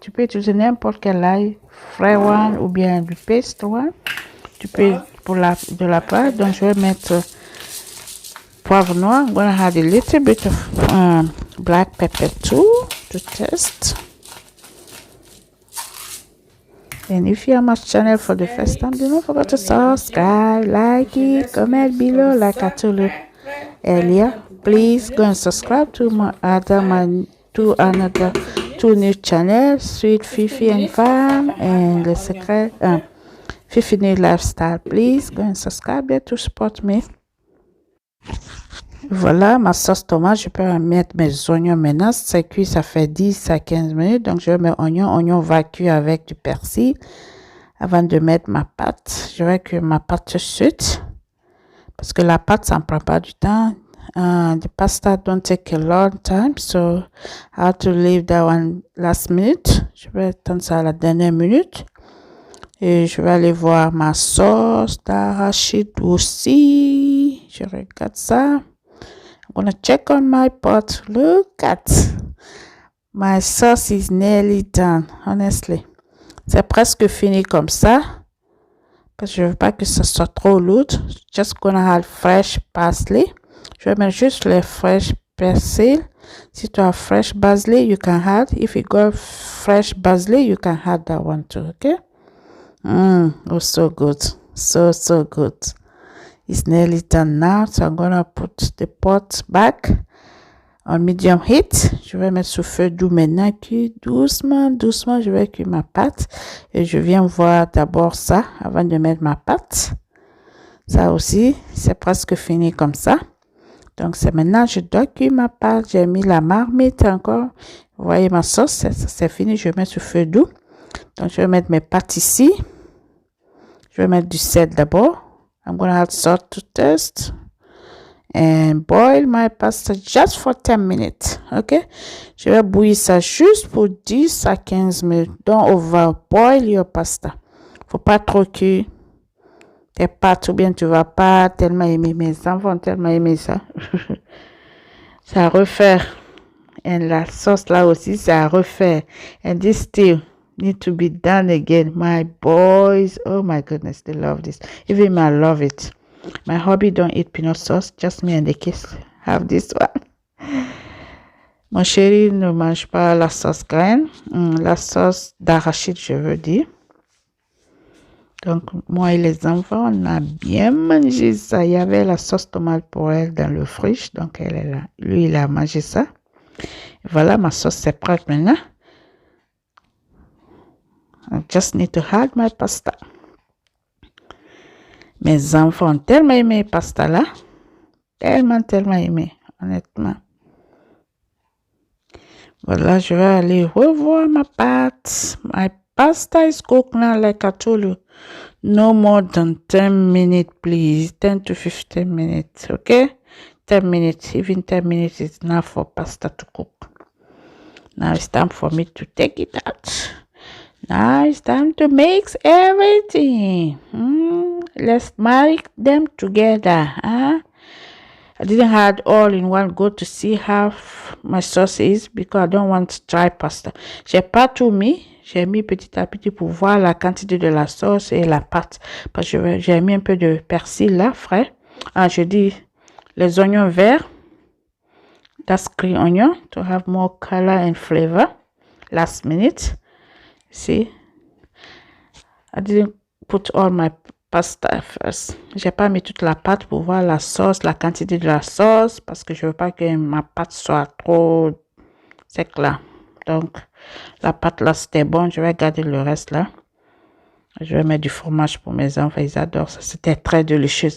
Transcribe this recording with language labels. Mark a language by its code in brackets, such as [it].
[fr] Tu peux utiliser n'importe quel ail, frais one ou bien du [en] paste one. [fr] Tu peux pour de la pâte. Donc je vais mettre poivre noir. [en] I'm going to add a little bit of black pepper too to taste. And if you are my channel for the first time, do not forget to subscribe, like it, comment below like I told you earlier. Please go and subscribe to my two new channels, Sweet Fifi and Fam and Le Secret Fifi New Lifestyle. Please go and subscribe there to support me. [fr] Voilà ma sauce tomate. Je peux mettre mes oignons maintenant. C'est cuit, ça fait 10 à 15 minutes. Donc je vais mettre oignons vacus avec du persil. Avant de mettre ma pâte, je vais cuire ma pâte tout de suite. Parce que la pâte, ça ne prend pas du temps. [en] The pasta don't take a long time. So I have to leave that one last minute. [fr] Je vais attendre ça à la dernière minute. Et je vais aller voir ma sauce d'arachide aussi. Je regarde ça. [en] I'm gonna check on my pot. Look at my sauce is nearly done, honestly. [fr] C'est presque fini comme ça. Parce que je veux pas que ça soit trop lourd. [en] Just gonna add fresh parsley. [fr] Je vais mettre juste le fresh persil. Si tu as fresh basil, [en] you can add. If you got fresh basil, you can add that one too, okay? Oh, so good. So good. It's nearly done now. So I'm gonna put the pot back on medium heat. [fr] Je vais mettre sous feu doux maintenant. Cuire doucement, je vais cuire ma pâte. Et je viens voir d'abord ça avant de mettre ma pâte. Ça aussi, c'est presque fini comme ça. Donc, c'est maintenant, je dois cuire ma pâte. J'ai mis la marmite encore. Vous voyez ma sauce, c'est fini. Je mets sous feu doux. Donc, je vais mettre mes pâtes ici. Je vais mettre du sel d'abord. [en] I'm going to add salt to taste. And boil my pasta just for 10 minutes. OK? [fr] Je vais bouillir ça juste pour 10 à 15 minutes. [en] Don't overboil your pasta. [fr] Faut pas trop cuire tes pâtes ou bien tu vas pas tellement aimer. Mes enfants ont tellement aimé ça. Ça à refaire. Et la sauce là aussi, ça à refaire. [en] And this still need to be done again. My boys, oh my goodness, they love this. Even me, I love it. My hubby don't eat peanut sauce. Just me and the kids have this one. [fr] Mon chéri ne mange pas la sauce graine. La sauce d'arachide, je veux dire. Donc, moi et les enfants, on a bien mangé ça. Il y avait la sauce tomate pour elle dans le frigo. Donc, elle est là. Lui, il a mangé ça. Voilà, ma sauce, c'est prête maintenant. [en] I just need to add my pasta. [fr] Mes enfants ont tellement aimé pasta là. Tellement aimé, honnêtement. Voilà, je vais aller revoir ma pâte. [en] My pasta is cooked now, like I told you. No more than 10 minutes, please. 10 to 15 minutes, okay? 10 minutes, even 10 minutes is enough for pasta to cook. Now it's time for me to take it out. Now it's time to mix everything. Let's marry them together. I didn't add all in one go to see how my sauce is because I don't want dry pasta. [fr] J'ai pas tout mis. J'ai mis petit à petit pour voir la quantité de la sauce et la pâte. Parce que j'ai mis un peu de persil là, frais. Je dis les oignons verts. [en] That's green onion to have more color and flavor. Last minute. See, I didn't put all my pasta first. [fr] J'ai pas mis toute la pâte pour voir la sauce, la quantité de la sauce, parce que je veux pas que ma pâte soit trop sec là. Donc, la pâte là, c'était bon. Je vais garder le reste là. Je vais mettre du fromage pour mes enfants. Ils adorent ça. C'était très délicieux.